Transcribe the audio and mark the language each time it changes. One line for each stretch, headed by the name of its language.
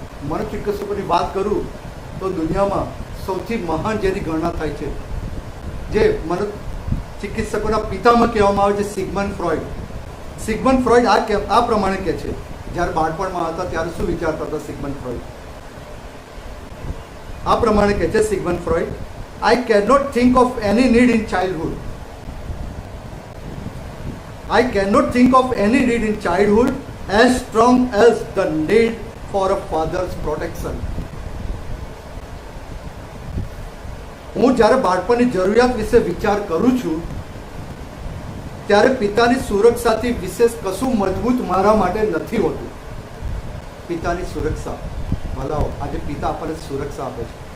Gujarati: મનોચિકિત્સકોની વાત કરું તો દુનિયામાં સૌથી મહાન જેની ગણના થાય છે, જે મનોચિકિત્સકોના પિતામાં કહેવામાં આવે છે, સિગમન્ડ ફ્રોઈડ. સિગમન્ડ ફ્રોઈડ આ પ્રમાણે કહે છે. જ્યારે બાળપણમાં હતા ત્યારે શું વિચારતા હતા સિગમન્ડ ફ્રોઈડ? આ પ્રમાણે કહે છે
English: Sigmund Freud, I cannot think of any need in childhood. I cannot think of any need in childhood as strong as the need for a father's protection.
Gujarati: હું જ્યારે બાળપણની જરૂરિયાત વિશે વિચાર કરું છું ત્યારે પિતાની સુરક્ષાથી વિશેષ કશું મજબૂત મારા માટે નથી હોતું. પિતાની સુરક્ષા, ભલાઓ આજે પિતા આપણને સુરક્ષા આપે છે.